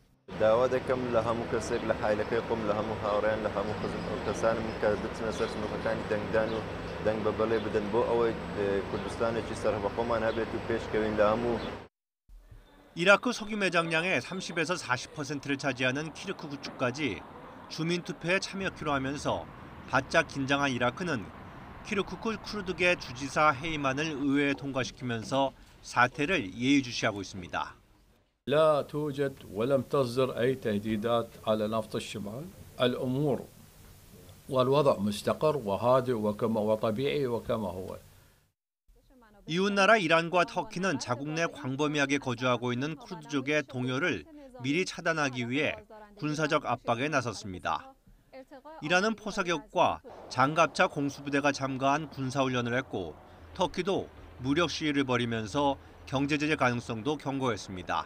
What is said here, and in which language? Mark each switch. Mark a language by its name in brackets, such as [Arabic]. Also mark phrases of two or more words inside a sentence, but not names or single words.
[Korean] 이라크 석유 매장량의 30에서 40%를 차지하는 키르쿠크 주까지 주민투표에 참여키로 하면서 바짝 긴장한 이라크는 키르쿠크 쿠르드계 주지사 헤이만을 의회에 통과시키면서 사태를 예의주시하고 있습니다. [Arabic] لا توجد ولم تصدر أي تهديدات على نفط الشمال. الأمور والوضع مستقر وهادئ وطبيعي وكما هو. [Korean] 이웃나라 이란과 터키는 자국 내 광범위하게 거주하고 있는 쿠르드족의 동요를 미리 차단하기 위해 군사적 압박에 나섰습니다. 이란은 포사격과 장갑차 공수부대가 참가한 군사훈련을 했고 터키도 무력 시위를 벌이면서 경제제재 가능성도 경고했습니다.